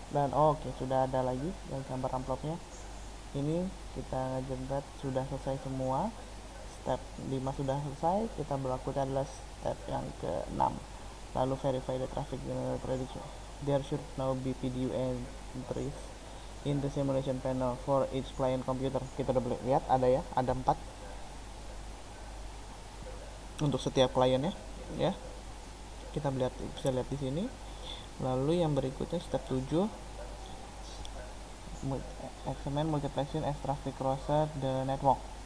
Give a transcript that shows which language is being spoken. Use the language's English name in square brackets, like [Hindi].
[Indonesian] Dan oke, sudah ada lagi yang gambar amplopnya. Ini kita generate sudah selesai semua. Step 5 sudah selesai. Kita berlakukan adalah step yang ke-6. Lalu [English] verify the traffic prediction. There should now be PDU entries in the simulation panel for each client computer. [Indonesian] Kita udah lihat ada ya, ada 4 untuk setiap kliennya ya. Kita bisa lihat di sini. Lalu yang berikutnya [English] step 7, examine multiplexing as traffic crosses the network.